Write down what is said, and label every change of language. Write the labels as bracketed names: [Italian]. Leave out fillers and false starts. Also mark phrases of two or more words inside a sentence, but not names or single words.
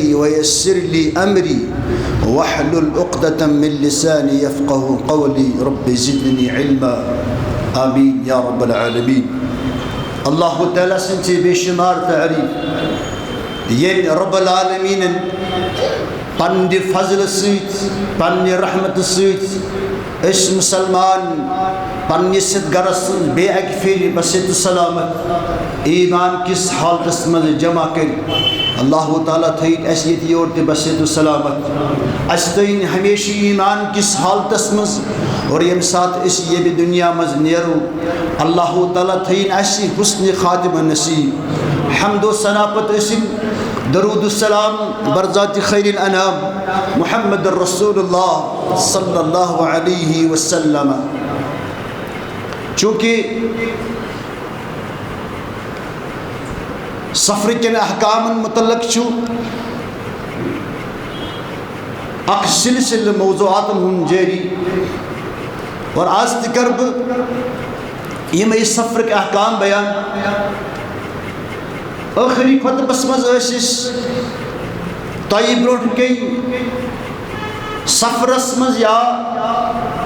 [Arabic] ويسر لي أمري واحلل عقدة من لساني يفقه قولي رب زدني علما آمين يا رب العالمين [Kashmiri] الله تعالى سنتي بشمار تعريف ين رب العالمين پنہ فضل سۭتۍ پنہ رحمت سۭتۍ أسۍ مسلمان پننس گرس بیٚیہِ اکہِ پھِرِ بصحت سلامت ایمان کس حالتس منٛز جمع کٔرِتھ اللہ تعالیٰ تھٲیِن اَسہِ ییٚتہِ یورٕ تہِ بصحت سلامت اَسہِ تھٲیِن ہمیشہِ ایمان کس حالتس منٛز اور ییٚمہِ ساتہٕ أسۍ ییٚمہِ دُنیا منٛز نیرو اللہ تعالیٰ تھٲیِن اَسہِ حُسنِ خاتمہ نصیٖب حمد و ثنا پتہٕ ٲسِن درود السلام برذات خیر الانام محمد رسول اللہ [Arabic] صلی اللہ علیہ وسلم [Kashmiri] چونکہ سفر کن احکام متعلق چھُ اکھ سلسل موضوعات ہُنٛد جٲری اور آز تہِ کر بہٕ یِمے سفرٕکۍ احکام بیان ٲخری خطبس منٛز ٲسۍ أسۍ تۄہہِ برونٛٹھ کَنۍ سفرس منٛز یا